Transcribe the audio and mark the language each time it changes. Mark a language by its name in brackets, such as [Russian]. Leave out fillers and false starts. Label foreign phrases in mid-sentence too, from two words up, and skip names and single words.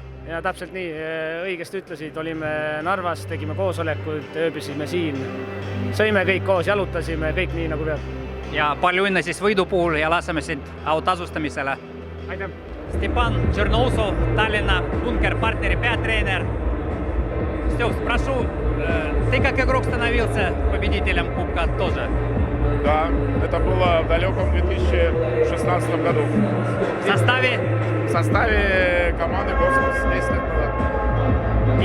[Estonian] Ja täpselt nii, õigesti ütlesid, olime Narvas, tegime koosolekud, ööbisime siin, sõime kõik koos, jalutasime, kõik nii nagu peab. Ja palju õnne siis võidu puhul ja laseme sind autasustamisele. Aitäh! Stepan Tšernousov, Tallinna Bunker partneri peatreener. [Russian] Стёп, спрошу, ты как игрок становился победителем Кубка тоже? Да, это было в далеком 2016 году. В составе команды «Космос» 10 лет назад.